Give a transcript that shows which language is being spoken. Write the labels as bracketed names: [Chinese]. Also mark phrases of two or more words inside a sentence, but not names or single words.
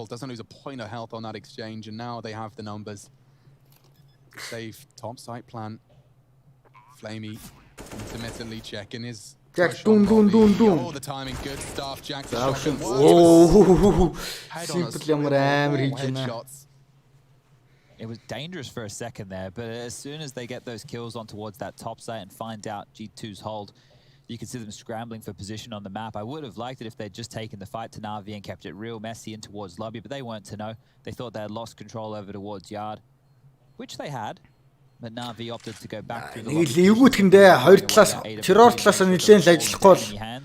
[English] Doesn't lose a point of health on that exchange, and now they have the numbers. Safe top side plant. Flamey intermittently checking his. Jax, doom. Oh, the timing, good stuff. Jax. [Mongolian] Oh, Simple ямар амар хийж байна. [English] It was dangerous for a second there, but as soon as they get those kills on towards that top site and find out G2's hold, you can see them scrambling for position on the map. I would have liked it if they'd just taken the fight to Na'Vi and kept it real messy in towards lobby, but they weren't to know. They thought they had lost control over towards yard, which they had, but Na'Vi opted to go back through the lobby.